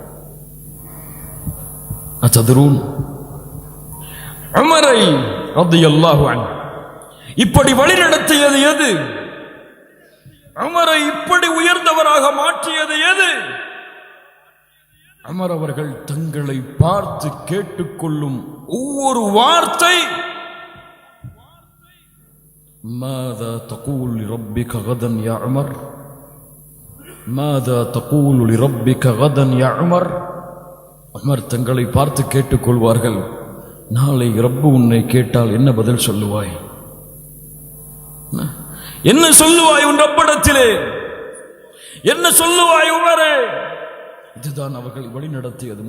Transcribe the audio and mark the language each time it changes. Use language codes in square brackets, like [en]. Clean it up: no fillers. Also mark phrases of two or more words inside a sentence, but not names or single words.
[ta] அத்ததுரூன், உமரை [ar] رضي الله عنه [ta] இப்படி வழிநடத்தியது எது? உமரை இப்படி உயர்ந்தவராக மாற்றியது எது? உமர் அவர்கள் தங்களை பார்த்து கேட்டுக்கொள்ளும் ஒவ்வொரு வார்த்தை, [ar] ماذا تقول لربك غدا يا عمر ماذا تقول لربك غدا يا عمر. [ta] உமர் தங்களை பார்த்து கேட்டுக்கொள்வார்கள், நாளை ரப்பு உன்னை கேட்டால் என்ன பதில் சொல்லுவாய், என்ன சொல்லுவாய் உன் ரப்பிடத்திலே, என்ன சொல்லுவாய் உமரே. இதுதான் அவர்கள் வழி நடத்தியது.